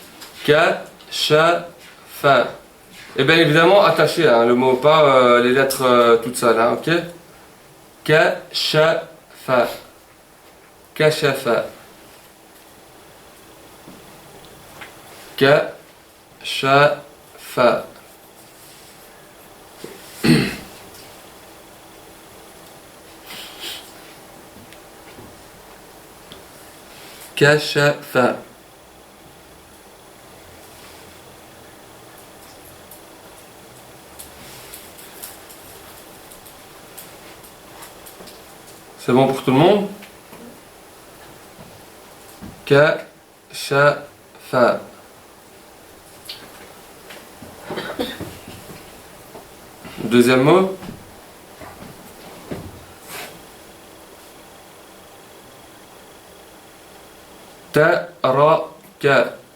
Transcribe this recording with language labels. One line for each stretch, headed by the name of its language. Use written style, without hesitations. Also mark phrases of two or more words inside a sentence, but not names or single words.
French: Kashafa. Et bien évidemment attaché, le mot, pas les lettres toutes seules, ok? Kashafa. Kashafa. Kashafa. Kashafa. C'est bon pour tout le monde? Kashafa. Deuxième mot. Taraka.